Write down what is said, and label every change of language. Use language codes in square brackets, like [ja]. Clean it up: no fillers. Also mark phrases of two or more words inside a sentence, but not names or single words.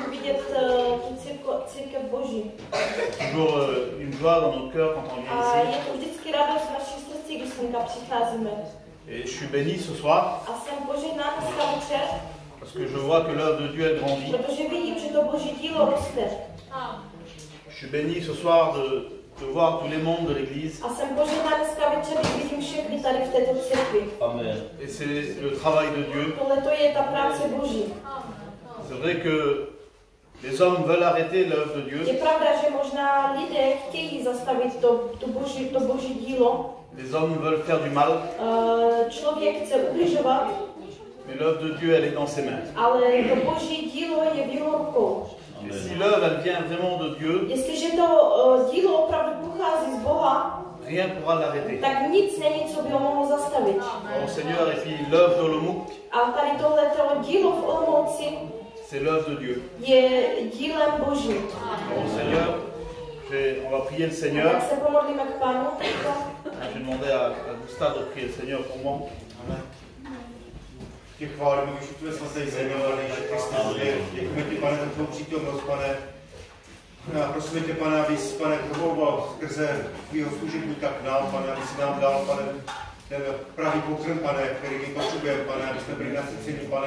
[cs] vidět tu církev Boží. [fr] Toujours une joie dans notre cœur quand on vient [cs] A [fr] ici. [cs] je to vždycky radost v našich srdcích, když sem přicházíme. [fr] Et je suis béni ce soir [cs] A jsem požehnán dneska večer, [fr] parce que je vois que l'œuvre de Dieu elle grandit. [cs] protože vidím, že to Boží dílo roste. [fr] Je suis béni ce soir de voir tous les membres de l'Église. [cs] A jsem požehnán dneska večer, když vidím všechny tady v této církvi. Amen. [fr] Et c'est le travail de Dieu. [cs] Tohle to je ta práce Boží. [fr] C'est vrai que les hommes veulent arrêter l'œuvre de Dieu. [cs] Je pravda, že možná lidé chtějí zastavit to Boží dílo. [fr] Les hommes veulent faire du mal. [cs] Člověk chce ubližovat, [fr] Mais l'œuvre de Dieu, elle est dans ses mains. [cs] ale to Boží dílo je v jeho rukou. [fr] Et si l'œuvre, elle vient vraiment de Dieu, [cs] Jestliže to dílo opravdu pochází z Boha, [fr] rien ne pourra l'arrêter. [cs] tak nic není, co by ho mohlo zastavit. [fr] Alors, Seigneur, et puis l'œuvre d'Olomouc, [cs] A tady tohleto dílo v Olomouci [fr] c'est l'œuvre de Dieu. [cs] je dílem Božím. [fr] Alors, Seigneur, on va prier le Seigneur. [cs] Tak se pomodlíme k Pánu. [fr] Je vais demander à Gustave de prier le Seigneur pour moi. [cs] Amen. Tě chválíme, když tvé svatý Seigneur, Ježíši Kriste, děkujeme ti, Pane, za tvou přítomnost, Pane. A prosíme tě, Pane, abys, Pane, promlouval skrze tvýho služebníka k nám, Pane, aby si nám dal, Pane, ten pravý pokrm, Pane, který my potřebujeme, Pane, aby jsme byli nasyceni, Pane.